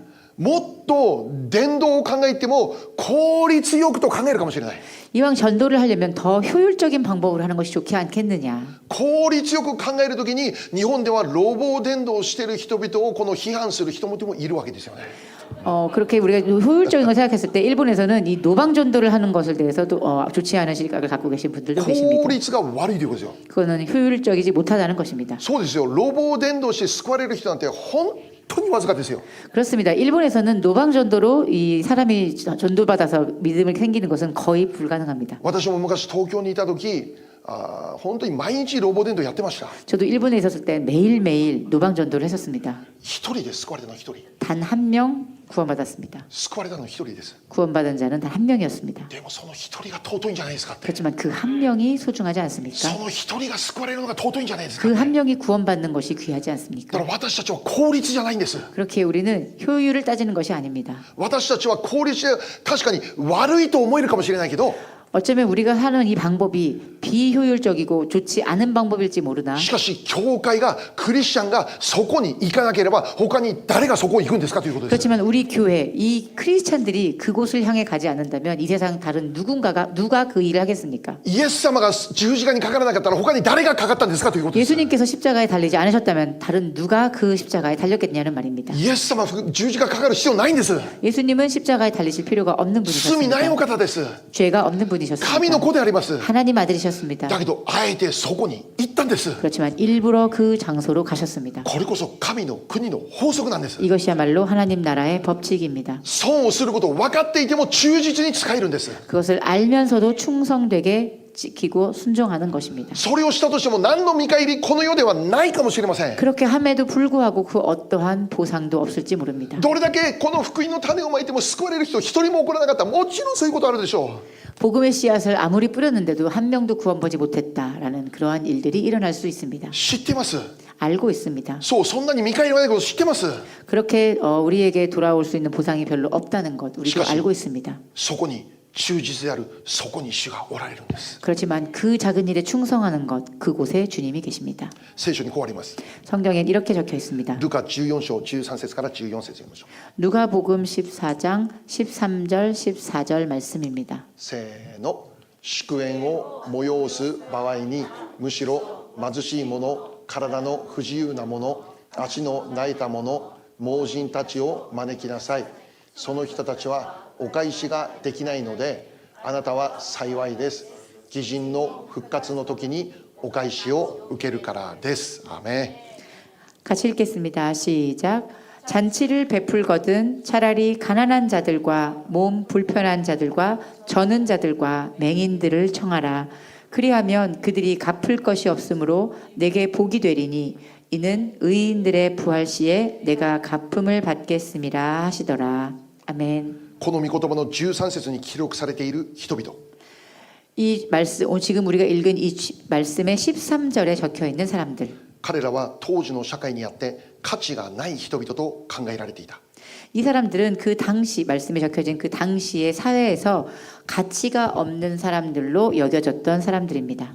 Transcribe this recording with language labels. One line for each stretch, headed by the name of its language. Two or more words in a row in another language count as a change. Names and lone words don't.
Japanese: もっと伝道を考えても効率よくと考えるかもしれない。
Korean: 이왕 전도를 하려면 더 효율적인 방법으로 하는 것이 좋지 않겠느냐.
Japanese: 効率よく考えるときに日本では労働伝道をしている人々をこの批判する人もいるわけですよね。
Korean: 그렇게 우리가 효율적인 걸 생각했을 때 일본에서는 이 노방 전도를 하는 것을 대해서도 좋지 않은 시각을 갖고 계신 분들도
Japanese: 効
Korean: 계십니다.
Japanese: 率が悪いということですよ。
Korean: 그거는 효율적이지 못하다는 것입니다.
Japanese: そうですよ。労働伝道して救われる人なんて本当にわずかですよ。
Korean: 그렇습니다. 일본에서는 노방 전도로 이 사람이 전도받아서 믿음을 생기는 것은 거의 불가능합니다.
Japanese: 私も昔東京にいた時本当に毎日労働伝道やってました。
Korean: 저도 일본에 있었을 때 매일매일 노방 전도를 했었습니다.
Japanese: 一人で救われたの一人。
Korean: 단 한 명 구원받았습니다.
Japanese: 救われたの一人です。
Korean: 구원받은 자는 단 한 명이었습니다.
Japanese: でもその一人が尊いんじゃないですかって。
Korean: 그렇지만 그 한 명이 소중하지 않습니까?
Japanese: その一人が救われるのが尊いんじゃないですか。
Korean: 그 한 명이 구원받는 것이 귀하지
Japanese: だ
Korean: 않습니까?
Japanese: から私たちは効率じゃないんです。
Korean: 그렇게 우리는 효율을 따지는 것이 아닙니다.
Japanese: 私たちは効率で確かに悪いと思えるかもしれないけど
Korean: 어쩌면 우리가 하는 이 방법이 비효율적이고 좋지 않은 방법일지 모르나
Japanese: しかし教会がクリスチャンがそこに行かなければ他に誰がそこに行くんですかということです。
Korean: 그렇지만 우리 교회 이 크리스찬들이 그곳을 향해 가지 않는다면 이 세상 다른 누가 그 일을 하겠습니까?
Japanese: イエス様が十字架にかからなかったら他に誰がかかったんですかということです。
Korean: 예수님께서 십자가에 달리지 않으셨다면 다른 누가 그 십자가에 달렸겠냐는 말입니다.
Japanese: イエス様は十字架かかる必要ないんです。
Korean: 예수님은 십자가에 달리실 필요가 없는
Japanese: 罪ない
Korean: 분이셨습니다.
Japanese: お方です。
Korean: 죄가 없는
Japanese: 神の
Korean: 분이셨습니다.
Japanese: 子であります。
Korean: 하나님 아들이셨습니다.
Japanese: だけどあえてそこに行ったんです。
Korean: 그렇지만 일부러 그 장소로 가셨습니다.
Japanese: これこそ神の国の法則なんです。
Korean: 이것이야말로 하나님 나라의 법칙입니다.
Japanese: 損をすることを分かっていても忠実に使えるんです。
Korean: 그것을 알면서도 충성되게 지키고 순종하는 것입니다.
Japanese: それをしたとしても何の見返りこの世ではないかもしれません。
Korean: 그렇게 함에도 불구하고 그 어떠한 보상도 없을지 모릅니다.
Japanese: どれだけこの福音の種をまいても救われる人一人も起こらなかったらもちろんそういうことあるでしょう。
Korean: 복음의 씨앗을 아무리 뿌렸는데도 한 명도 구원받지 못했다라는 그러한 일들이 일어날 수 있습니다.
Japanese: 知ってます。
Korean: 알고 있습니다.
Japanese: そう、そんなに見返りはないこと知ってます。
Korean: 그렇게 우리에게 돌아올 수 있는 보상이 별로 없다는 것 우리도
Japanese: 시카시.
Korean: 알고 있습니다.
Japanese: そこに忠実であるそこに主がおられるんです。
Korean: 그렇지만 그 작은 일에 충성하는 것 그곳에 주님이 계십니다.
Japanese: 聖書にこうあります。
Korean: 성경엔 이렇게 적혀 있습니다.
Japanese: ルカ14章13節から14節読みましょう。
Korean: 누가복음 14장 13절 14절 말씀입니다.
Japanese: せーの。祝宴を催す場合にむしろ貧しい者、体の不自由な者、足の泣いた者、盲人たちを招きなさい。その人たちはお返しができないのであなたは幸いです。義人の復活の時にお返しを受けるからです。アーメン。
Korean: 같이 읽겠습니다. 시작. 잔치를 베풀거든 차라리 가난한 자들과 몸 불편한 자들과 저는 자들과 맹인들을 청하라. 그리하면 그들이 갚을 것이 없으므로 내게 복이 되리니 이는 의인들의 부활 시에 내가 갚음을 받겠음이라 하시더라. 아멘.
Japanese: この御言葉の13節に記録されている人々。
Korean: 이 말씀 지금 우리가 읽은 이 말씀의 13절에 적혀 있는 사람들.
Japanese: 彼らは当時の社会にあって価値がない人々と考えられていた。
Korean: 이 사람들은 그 당시 말씀에 적혀진 그 당시의 사회에서 가치가 없는 사람들로 여겨졌던 사람들입니다.